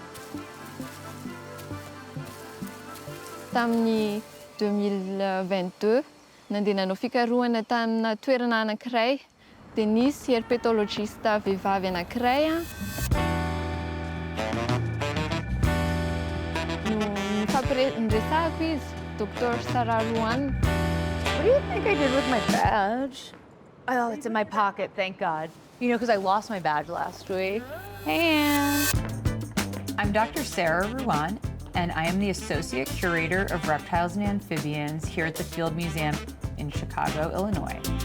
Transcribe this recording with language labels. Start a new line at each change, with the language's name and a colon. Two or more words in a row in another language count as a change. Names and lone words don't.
Malagasy: Tamin'ny 2022 nandeha nanao fikarohana tamina toerana anankiray dia nisy herpetologiste vehivavy anankiray niresahako izy, Dr. Sararuan.
English: What do you think I did with my badge? Oh, it's in my pocket, thank God. You know, because I lost my badge last week. Hey, Anne. I'm Dr. Sarah Ruan, and I am the Associate Curator of Reptiles and Amphibians here at the Field Museum in Chicago, Illinois.